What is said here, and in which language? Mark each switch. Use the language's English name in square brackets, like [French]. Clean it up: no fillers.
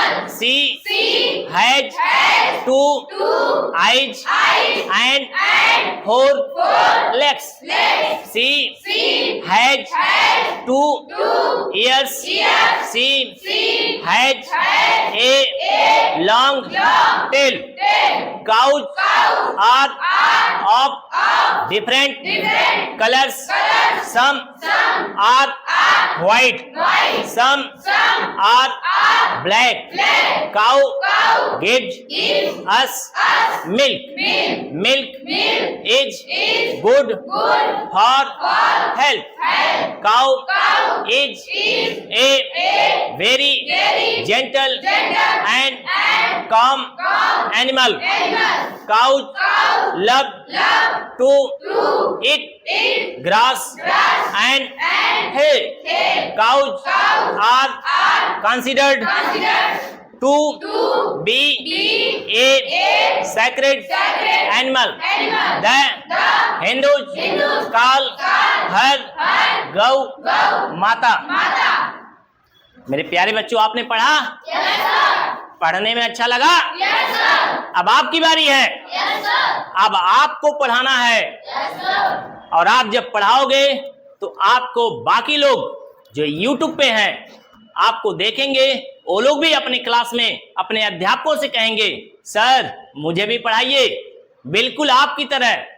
[English] She has two eyes and four legs. She has two ears. She has a long tail. Cows are of different colors. Some are white. Some are black. Cow gives us milk. Milk is good for health. Cow is a very gentle and calm animal. Cows love to eat grass and hay. Cows are considered to be a sacred animal. The Hindus call her [Hindi] गौ माता। मेरे प्यारे बच्चों, आपने पढ़ा? [English] Yes sir. [Hindi] पढ़ने में अच्छा लगा? [English] Yes sir. [Hindi] अब आपकी बारी है। [English] Yes sir. [Hindi] अब आपको पढ़ाना है। [English] Yes sir. [Hindi] और आप जब पढ़ाओगे तो आपको बाकी लोग जो YouTube पे हैं आपको देखेंगे, वो लोग भी अपने क्लास में अपने अध्यापकों से कहेंगे, सर मुझे भी पढ़ाइए, बिल्कुल आपकी तरह।